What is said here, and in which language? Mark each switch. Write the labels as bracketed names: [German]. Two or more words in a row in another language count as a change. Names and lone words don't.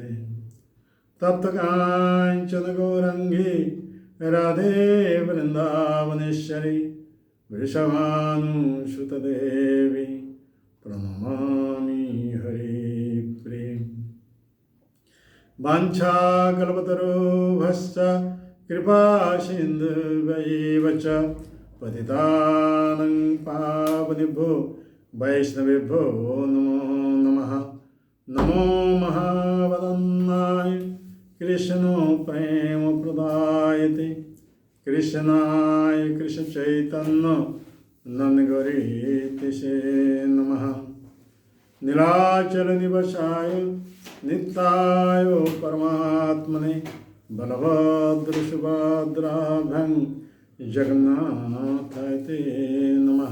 [Sanskrit] তপ্তকাঞ্চন গৌরাঙ্গী রাধে বৃন্দাবনেশ্বরী বৃষভানুসুতদেবী প্রণমামি হরিপ্রিয়। বাঞ্ছাকল্পতরুভ্যশ্চ কৃপা সিন্ধুভ্যৈব চ পতিতানাং পাবনেভ্যো বৈষ্ণবেভ্যো নমো নমঃ। নমো মহাবদন্নায় কৃষ্ণ প্রেম প্রদায়তে কৃষ্ণায় কৃষ্ণ চৈতন্য নন্দগৌরীতিষে নমঃ। নীলাচল নিবাসায় নিত্যায় পরমাত্মনে বলভদ্র সুভদ্রাভ্যাং জগন্নাথায় তে নমঃ।